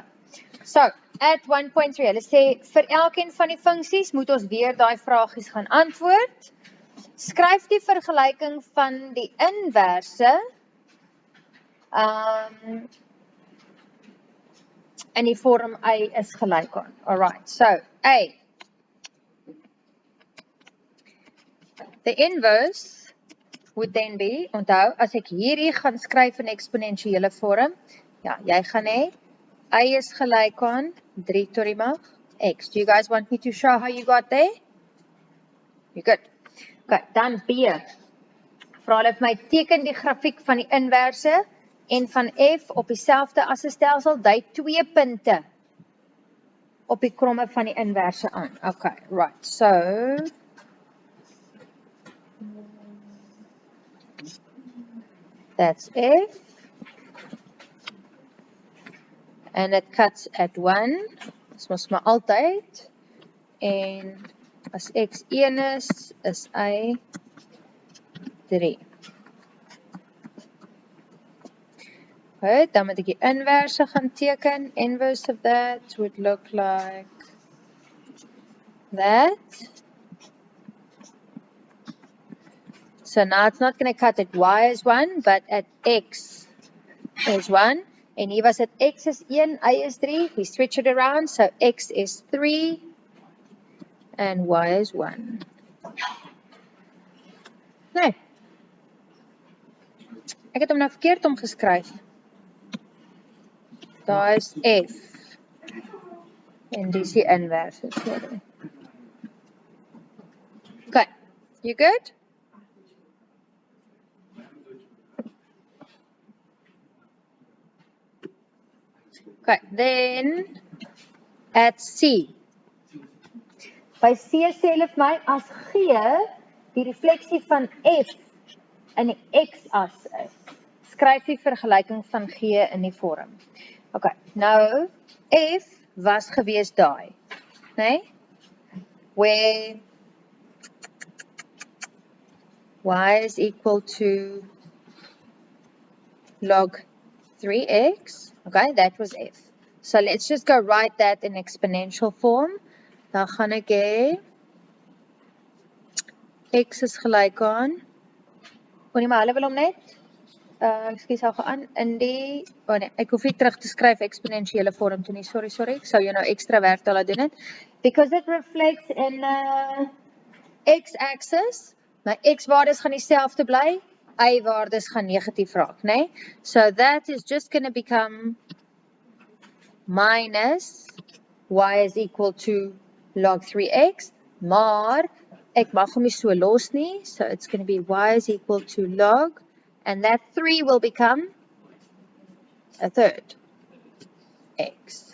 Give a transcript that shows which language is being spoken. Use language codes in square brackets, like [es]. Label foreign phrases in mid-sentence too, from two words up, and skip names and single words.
[af] So, at 1.3, hulle sê vir elkeen van die funksies moet ons weer daai vragies gaan antwoord. Skryf die vergelyking van die inverse in die vorm y is gelyk aan. [en] Alright, so a. The inverse would then be, [af] onthou, as ek hierdie gaan skryf in eksponensiële vorm, ja, jy gaan hê, y is gelyk aan 3 tot die mag x. [en] Do you guys want me to show how you got there? You good. [af] Okay, dan B. Vra hulle vir my, teken die grafiek van die inverse en van f op dieselfde asstelsel, dui 2 punte op die kromme van die inverse aan. [en] Okay, right, so that's f. And it cuts at 1. [af] Dis mos maar altyd. En as x 1 is y 3. Goed, dan moet ek die inverse gaan teken. [en] Inverse of that would look like that. So now it's not going to cut at y is 1, but at x is 1. [af] En hier was het x is 1, y is 3. [en] We switch it around, so x is 3 and y is 1. [af] Nee. Ek het hom nou verkeerd omgeskryf. Daar is f. En dis die inverse, sorry. [en] Okay, you good? Okay, then at C. [af] By C sê hulle vir my, as G die refleksie van F in die x-as is, skryf die vergelyking van G in die vorm. Okay, nou, F was gewees daai, nee? [en] Where y is equal to log 3x. Okay, that was f. So let's just go write that in exponential form. [af] Dan gaan ek hê x is gelyk aan, nie maar hulle wil hom net, ekskuus, hou aan, in die, nee, ek hoef nie terug te skryf eksponensiële vorm toe nie, sorry, ek sou jou nou ekstra werk te laat doen het, [en] because it reflects in x-axis, [af] my x-waardes gaan dieselfde bly, y-waardes gaan negatief raak, nee? [en] So that is just going to become minus y is equal to log 3x, [af] maar ek mag hom nie so los nie, [en] so it's going to be y is equal to log, and that 3 will become a third x.